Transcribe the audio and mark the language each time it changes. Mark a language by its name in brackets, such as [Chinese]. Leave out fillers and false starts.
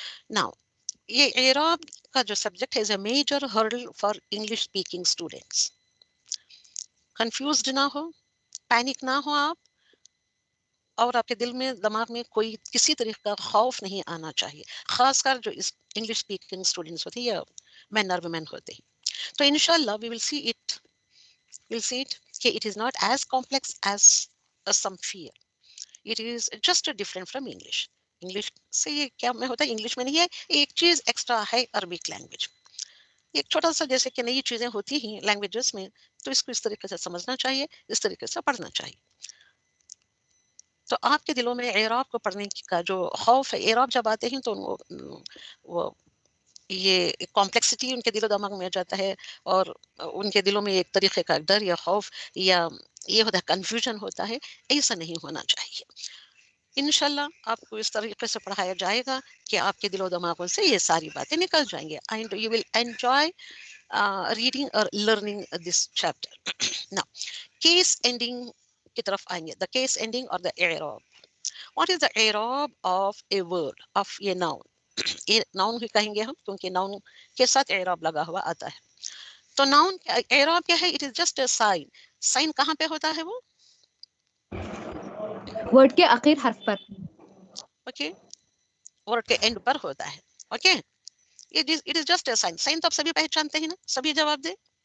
[English] now [Urdu] یہ اعراب کا جو سبجیکٹ ہے [English] Is a major hurdle for English speaking students. [Urdu] Confused نہ ہو, پینک نہ ہو آپ, اور آپ کے دل میں دماغ میں کوئی کسی طریقے کا خوف نہیں آنا چاہیے, خاص کر جو اس انگلش اسپیکنگ اسٹوڈینٹس ہوتے ہیں یا مین اور ویمن ہوتے ہیں. [English] تو انشاءاللہ we will see it کہ it is not as complex as some fear. It is just different from English. [Urdu] English سے یہ کیا میں ہوتا ہے, انگلش میں نہیں ہے, ایک چیز ایکسٹرا ہے عربک لینگویج. ایک چھوٹا سا جیسے کہ نئی چیزیں ہوتی ہیں لینگویجز میں, تو اس کو اس طریقے سے سمجھنا چاہیے, اس طریقے سے پڑھنا چاہیے. تو آپ کے دلوں میں اعراب کو پڑھنے کا جو خوف ہے, اعراب جب آتے ہیں تو وہ یہ کمپلیکسٹی ان کے دل و دماغ میں آ جاتا ہے, اور ان کے دلوں میں ایک طریقے کا ڈر یا خوف یا یہ ہوتا ہے کنفیوژن ہوتا ہے. ایسا نہیں ہونا چاہیے. انشاءاللہ آپ کو اس طریقے سے پڑھایا جائے گا کہ آپ کے دل و دماغوں سے یہ ساری باتیں نکل جائیں گے, [English] And you will enjoy reading or learning this chapter. Now, case ending [Urdu] کی طرف آئیں گے. [English] The case ending or the اعراب. What is the اعراب of a word, of a noun? [Urdu] یہ ناؤن بھی کہیں گے ہم, کیونکہ ناؤن کے ساتھ اعراب لگا ہوا آتا ہے. تو ناؤن اعراب کیا ہے؟ [English] It is just a sign. [Urdu] Sign کہاں پہ ہوتا ہے وہ؟ ورڈ کے آخر حرف پر. اوکے, ورڈ کے اینڈ پر ہوتا ہے. [English] Okay, it is just a sign. [Urdu] Sign تو آپ سبھی پہچانتے ہیں نا, سبھی جواب دیں.